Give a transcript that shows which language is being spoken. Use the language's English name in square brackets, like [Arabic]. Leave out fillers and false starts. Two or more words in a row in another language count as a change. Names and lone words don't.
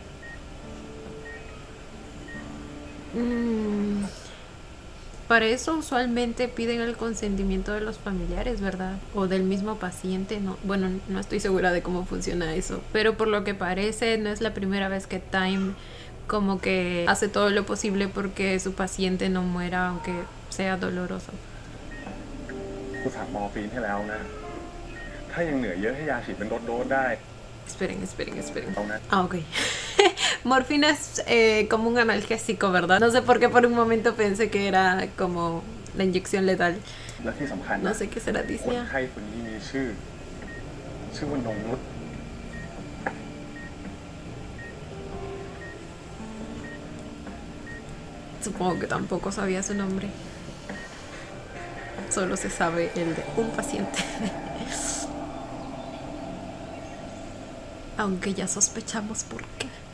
[Spanish] Para eso usualmente piden el consentimiento de los familiares, ¿verdad? O del mismo paciente, no. Bueno, no estoy segura de cómo funciona eso, pero por lo que parece no es la primera vez que Time como que hace todo lo posible porque su paciente no muera aunque sea doloroso. [Thai] กูสั่งมอร์ฟีนให้แล้วนะ ถ้ายังเหลือเยอะให้ยาฉีดเป็นโดสๆได้ [Spanish] Esperen. [Thai] เอานะ [Spanish] Ah, ok. Morfina es como un analgésico, ¿verdad? No sé por qué por un momento pensé que era como la inyección letal. [Thai] และที่สำคัญ [Spanish] No [Thai] นะ [Spanish] sé qué será, [Thai] คน [Spanish] Disney. [Thai] ไข้คนนี้มีชื่อว่านงนุช [Spanish] Supongo que tampoco sabía su nombre. Solo se sabe el de un paciente. Aunque ya sospechamos por qué.